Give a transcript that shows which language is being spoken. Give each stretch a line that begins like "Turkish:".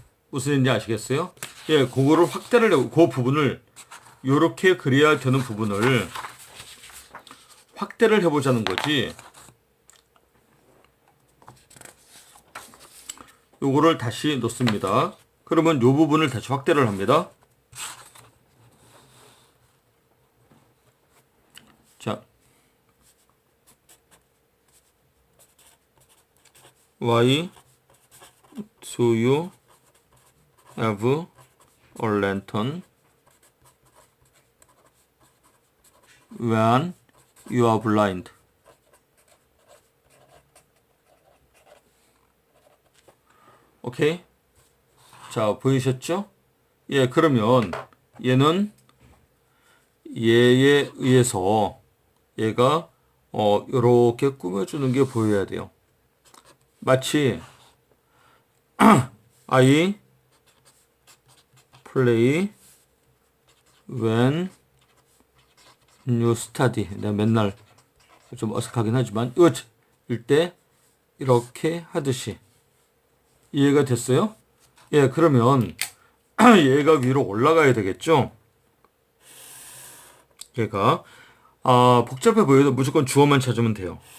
Korean: 무슨 일인지 아시겠어요? 예, 그거를 확대를 하고 그 부분을 요렇게 그려야 되는 부분을 확대를 해보자는 거지. 요거를 다시 놓습니다. 그러면 요 부분을 다시 확대를 합니다.
English: 자, Why do you have a lantern when you are blind?
Korean: 오케이? 자, 보이셨죠? 예, 그러면 얘는 얘에 의해서 얘가 요렇게 꾸며주는 게 보여야 돼요. 마치
English: I play when you study.
Korean: 내가 맨날 좀 어색하긴 하지만 일 때 이렇게 하듯이 이해가 됐어요? 예, 그러면 얘가 위로 올라가야 되겠죠? 얘가 복잡해 보여도 무조건 주어만 찾으면 돼요.